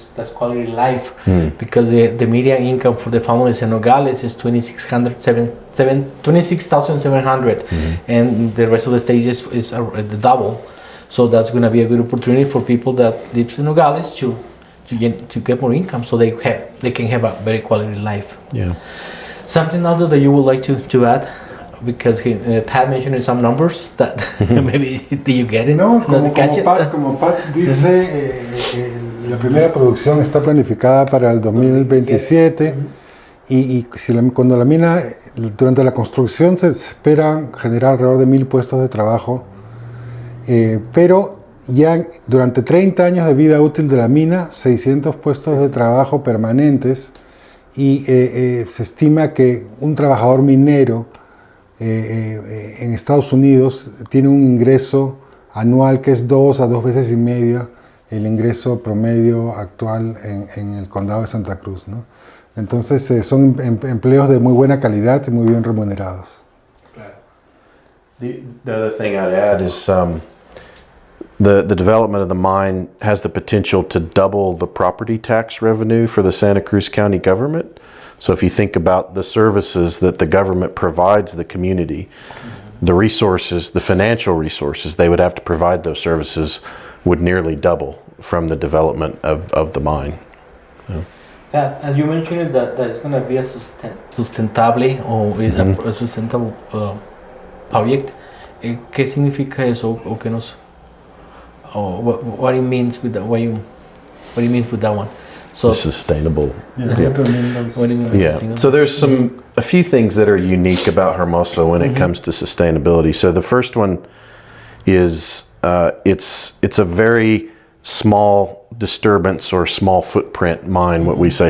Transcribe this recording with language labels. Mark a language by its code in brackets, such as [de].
[en] That's quality life, because the median income for the families in Nogales is $26,700, and the rest of the state is the double. So that's going to be a good opportunity for people that live in Nogales to get more income, so they can have a very quality life. Yeah. Something else that you would like to add? Because Pat mentioned some numbers that maybe did you get it? [es] No, como Pat dice, la primera producción está planificada para el 2027 y cuando la mina, durante la construcción se espera generar alrededor de 1,000 puestos de trabajo, pero ya durante 30 años de vida útil de la mina, 600 puestos de trabajo permanentes, y se estima que un trabajador minero en Estados Unidos tiene un ingreso anual que es 2 a 2 veces y media el ingreso promedio actual en el condado de Santa Cruz, ¿no? Entonces son empleos de muy buena calidad y muy bien remunerados. [en] The other thing I'd add is the development of the mine has the potential to double the property tax revenue for the Santa Cruz County government. So if you think about the services that the government provides the community, the resources, the financial resources they would have to provide those services would nearly double from the development of the mine. Yeah, and you mentioned that it's going to be a sustentable a sustainable project. [es] ¿Qué significa eso o qué nos? [en] What it means with that? What do you mean with that one? So Sustainable. What do you mean Yeah. sustainable? So there's a few things that are unique about Hermosa when it comes to sustainability. So the first one is it's a very small disturbance or small footprint mine, what we say.